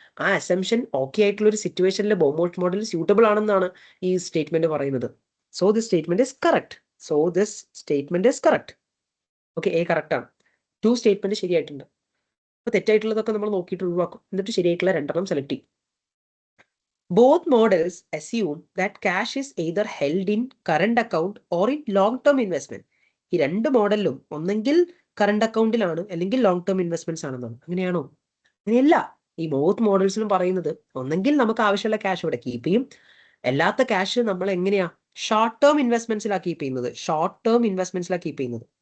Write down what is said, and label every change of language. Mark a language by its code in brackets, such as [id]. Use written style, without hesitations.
[ml] ആ assumption okay ആയിട്ടുള്ള ഒരു സിറ്റുവേഷനിൽ ബോമോൾസ് മോഡൽ സ്യൂട്ടബിൾ ആണെന്നാണ് ഈ സ്റ്റേറ്റ്മെന്റ് പറയുന്നത്. [en] So this statement is correct. So this statement is correct. [ml] Okay, A correct ആണ്. 2 സ്റ്റേറ്റ്മെന്റ് ശരിയായിട്ടുണ്ട്. അപ്പൊ തെറ്റായിട്ടുള്ളതൊക്കെ നമ്മൾ നോക്കിയിട്ട് ഒഴിവാക്കും, എന്നിട്ട് ശരിയായിട്ടുള്ള 2 സെലക്ട് ചെയ്യും. [en] Both models assume that cash is either held in current account or in long-term investment. [ml] ഈ 2 മോഡലിലും ഒന്നെങ്കിൽ കറണ്ട് അക്കൗണ്ടിലാണ് അല്ലെങ്കിൽ ലോങ് ടേം ഇൻവെസ്റ്റ്മെന്റ്സ് ആണെന്നാണ്. അങ്ങനെയാണോ? അങ്ങനെയല്ല. ഈ ബോത്ത് മോഡൽസിലും പറയുന്നത് ഒന്നെങ്കിൽ നമുക്ക് ആവശ്യമുള്ള ക്യാഷ് ഇവിടെ കീപ്പ് ചെയ്യും, അല്ലാത്ത ക്യാഷ് നമ്മൾ എങ്ങനെയാ ഷോർട്ട് ടേം ഇൻവെസ്റ്റ്മെന്റ്സിലാണ് കീപ്പ് ചെയ്യുന്നത്, ഷോർട്ട് ടേം ഇൻവെസ്റ്റ്മെന്റ്സിലാണ് കീപ്പ് ചെയ്യുന്നത്.